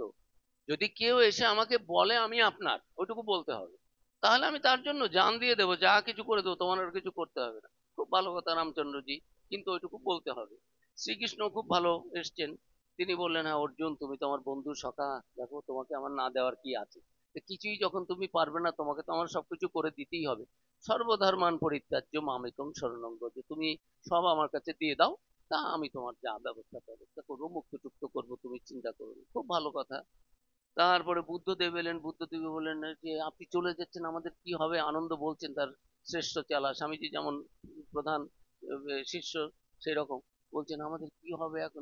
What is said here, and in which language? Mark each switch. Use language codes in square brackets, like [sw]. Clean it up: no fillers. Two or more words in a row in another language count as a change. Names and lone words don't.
[bn] যদি কেউ এসে আমাকে বলে আমি আপনার, ওইটুকু বলতে হবে, তাহলে আমি তার জন্য জান দিয়ে দেবো, যা কিছু করে দেবো, তোমার আর কিছু করতে হবে না। খুব ভালো কথা রামচন্দ্রজি, কিন্তু ওইটুকু বলতে হবে। শ্রীকৃষ্ণ খুব ভালো এসছেন, তিনি বললেন, হ্যাঁ অর্জুন তুমি তো আমার বন্ধু সখা, দেখো তোমাকে আমার না দেওয়ার কি আছে, কিছুই যখন তুমি পারবে না, তোমাকে তো আমার সবকিছু করে দিতেই হবে। [sa] सर्वधर्मान् परित्यज्य मामेकं शरणं व्रज, [bn] তুমি সব আমার কাছে দিয়ে দাও, তা আমি তোমার যা ব্যবস্থা করবো, মুক্ত টুক্ত করবো, তুমি চিন্তা করো না। খুব ভালো কথা। তারপরে বুদ্ধদেব এলেন, বুদ্ধদেব বললেন যে আপনি চলে যাচ্ছেন, আমাদের কি হবে, আনন্দ বলছেন তার শ্রেষ্ঠ চালা, স্বামীজি যেমন প্রধান শিষ্য সেই রকম বলছেন আমাদের কি হবে এখন।